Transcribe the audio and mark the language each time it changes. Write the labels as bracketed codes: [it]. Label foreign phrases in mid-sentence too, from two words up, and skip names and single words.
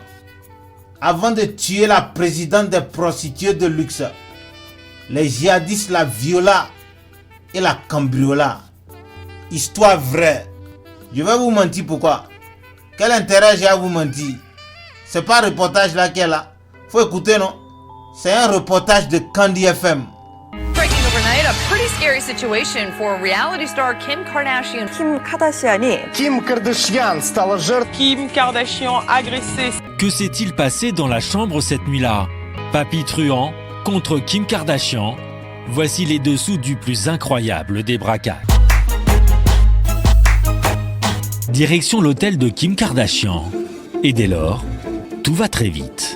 [fr] Avant de tuer la présidente des prostituées de luxe, les djihadistes la viola et la cambriola. Histoire vraie. Je vais vous mentir pourquoi. Quel intérêt j'ai à vous mentir? C'est pas un reportage là qui est là. Faut écouter, non? C'est un reportage de Candy FM. [en] Breaking overnight, a pretty scary situation for reality star Kim Kardashian. [ru] Kim Kardashian stала жертвой. [fr] Kim Kardashian agressée. Que s'est-il passé dans la chambre cette nuit-là? Papy Truand contre Kim Kardashian. Voici les dessous du plus incroyable des braquages. Direction l'hôtel de Kim Kardashian. Et dès lors, tout va très vite.